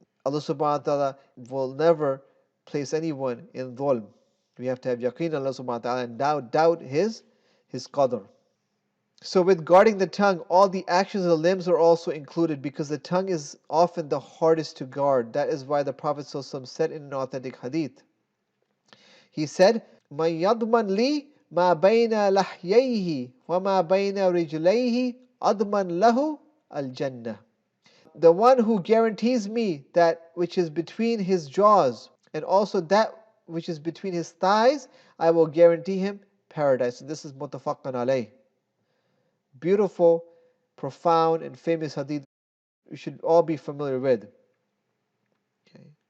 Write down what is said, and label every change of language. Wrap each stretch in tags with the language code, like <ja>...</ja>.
<en>Allah subhanahu wa ta'ala will never place anyone in dhulm. We have to have yaqeen Allah subhanahu wa ta'ala and doubt His qadr. So with guarding the tongue, all the actions of the limbs are also included, because the tongue is often the hardest to guard. That is why the Prophet ﷺ said in an authentic hadith, he said,</en> <ar>مَنْ يَضْمَنْ لِي مَا بَيْنَ لَحْيَيْهِ وَمَا بَيْنَ رِجْلَيْهِ أَضْمَنْ لَهُ الْجَنَّةِ.</ar> <en>The one who guarantees me that which is between his jaws and also that which is between his thighs, I will guarantee him paradise. And this is muttafaqan alayh. Beautiful, profound, and famous hadith we should all be familiar with. Okay.</en>